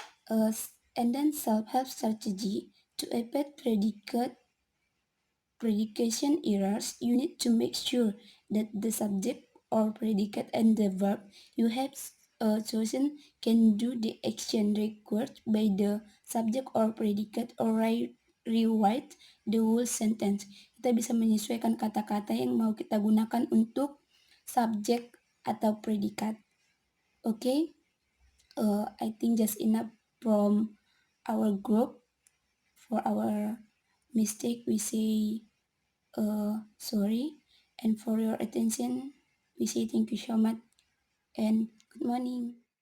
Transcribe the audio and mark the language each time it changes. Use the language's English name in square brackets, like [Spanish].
[English] And then self-help strategy to avoid predication errors, you need to make sure that the subject or predicate and the verb you have chosen can do the action required by the subject or predicate or rewrite the whole sentence. [Indonesian] Kita bisa menyesuaikan kata-kata yang mau kita gunakan untuk subjek atau predikat. [English] Okay, I think just enough from our group. For our mistake, we say sorry, and for your attention we say thank you so much and good morning.